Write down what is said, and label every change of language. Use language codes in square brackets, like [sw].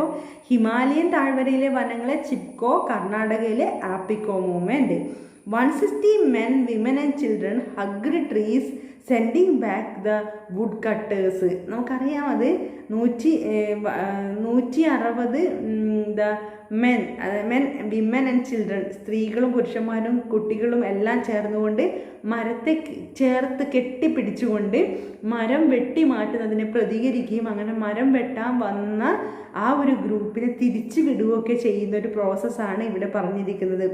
[ml] അപ്പോൾ ഹിമാലയൻ താഴ്വരയിലെ വനങ്ങളെ ചിപ്കോ, കർണാടകയിലെ ആപ്പിക്കോ movement. [en] 160 men, women and children hugged trees sending back the wood cutters. [ml] നമുക്കറിയാം അത് [en] 160 men, women and children, [ml] സ്ത്രീകളും പുരുഷന്മാരും കുട്ടികളും എല്ലാം ചേർന്നുകൊണ്ട് മരത്തെ ചേർത്ത് കെട്ടിപ്പിടിച്ചുകൊണ്ട് മരം വെട്ടി മാറ്റുന്നതിനെ പ്രതികരിക്കുകയും അങ്ങനെ മരം വെട്ടാൻ വന്ന ആ ഒരു ഗ്രൂപ്പിനെ തിരിച്ചു വിടുകയൊക്കെ ചെയ്യുന്ന ഒരു പ്രോസസ്സാണ് ഇവിടെ പറഞ്ഞിരിക്കുന്നത്.